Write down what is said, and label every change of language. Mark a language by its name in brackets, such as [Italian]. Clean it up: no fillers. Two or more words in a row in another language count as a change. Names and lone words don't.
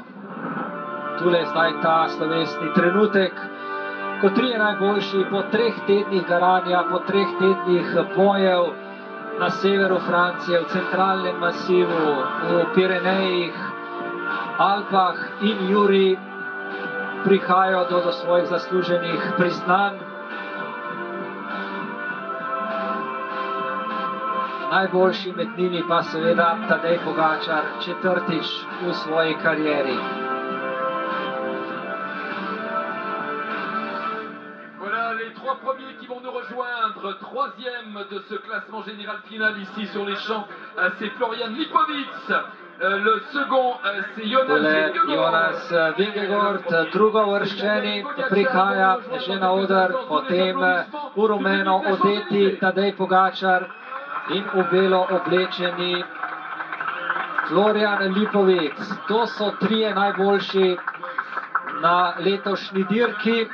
[Slovenian] Tule je zdaj ta slovesni trenutek, ko trije najboljši po 3 tednih garanja, po 3 tednih bojev na severu Francije, v centralnem masivu, v Pirenejih, Alpah in Juri prihajajo do svojih zasluženih priznanj. Najboljši med njimi pa seveda Tadej Pogačar, 4. v svoji karieri. [French] Les 3 premiers qui vont nous rejoindre, 3e de ce classement général final ici sur les champs, c'est Florian Lipovec. Le second, c'est [Slovenian] Jonas Vingegaard, drugouvrščeni, prihaja že na oder, potem v rumeno odeti Tadej Pogačar in v belo oblečeni Florian Lipovec. To so 3 najboljši na letošnji dirki.